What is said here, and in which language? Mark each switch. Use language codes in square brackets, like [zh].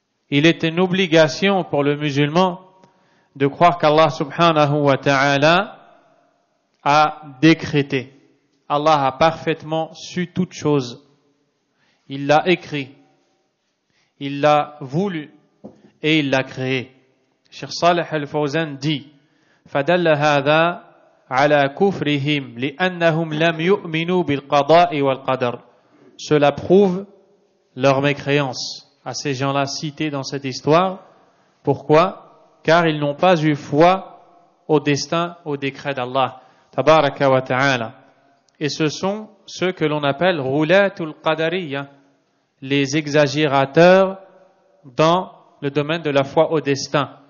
[fr] Il est une obligation pour le musulman de croire qu'Allah subhanahu wa ta'ala a décrété. Allah a parfaitement su toutes choses. Il l'a écrit, il l'a voulu et il l'a créé. Cheikh Salih al-Fawzan dit [ar] فَدَلَّ هَذَا عَلَى كُفْرِهِمْ لِأَنَّهُمْ لَمْ يُؤْمِنُوا بِالْقَضَاءِ وَالْقَدَرِ. [fr] Cela prouve leur mécréance à ces gens-là cités dans cette histoire. Pourquoi? Car ils n'ont pas eu foi au destin, au décret d'Allah tabaraka wa ta'ala. Et ce sont ceux que l'on appelle roulatul qadariyya, les exagérateurs dans le domaine de la foi au destin.